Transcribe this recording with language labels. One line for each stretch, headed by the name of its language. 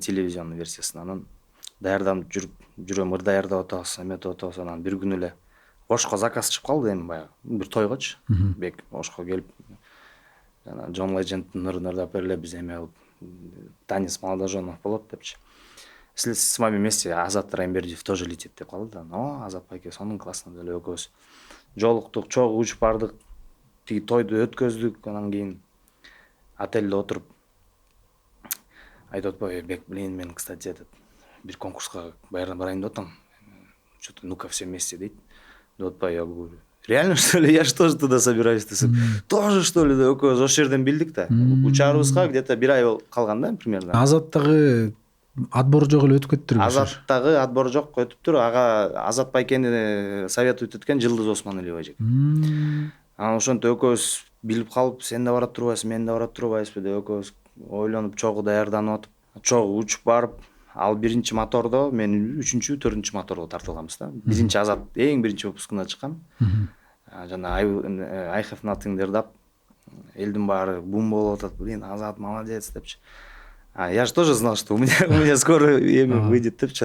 Kyrgyz: Телевизионный версиясына. Анан даярданып жүрөм, даярдап атабыз, эметип атабыз. Анан бир күнү эле Ошко заказ чыгып калды, эми баягы бир тойгочу. Бек Ошко келип, жана John Legend'дин ырдап берле, биз эме кылып,
Russian: танец молодоженов
Kyrgyz: болот депчи.
Russian: Если с вами вместе Азат Райымбердиев тоже летит
Kyrgyz: деп калды да. Азат байке сонун классно деле экөөбүз жолуктук, чогуу учуп бардык. Тиги тойду өткөздүк, анан кийин отельде отуруп айтып атпайбы, Бек, блин, мен, кстати, бир конкурска барайын деп атам.
Russian: Что-то ну-ка все вместе
Kyrgyz: дейт.
Russian: Вот я говорю, реально что ли? Я же тоже туда собираюсь. Тоже что ли?
Kyrgyz: Экөөбүз ошол жерден билдик да. Учаарыбызга где-то бир ай калган да примерно. Азаттагы отбор жок эле өтүп кетиптир. Азаттагы отбор жок, өтүптүр. Ага Азат байкени советует эткен Жылдыз Осмоналиева эжек. Анан ошентип экөөбүз билип калып, сен да барат турбайсың, мен да барат турбайбызбы деп экөөбүз ойлонуп, чогуу даярданып атып, чогуу учуп барып, ал биринчи мотордо, мен 3-чү, 4-чү моторго тартылганбыз да. Биринчи Азат эң биринчи выпускына чыккан. Жана I have nothing ырдап, элдин баары бум болуп атат.
Russian: Блин, Азат молодец
Kyrgyz: депчи.
Russian: Я же тоже знал, что у меня скоро эме выйдет депчи.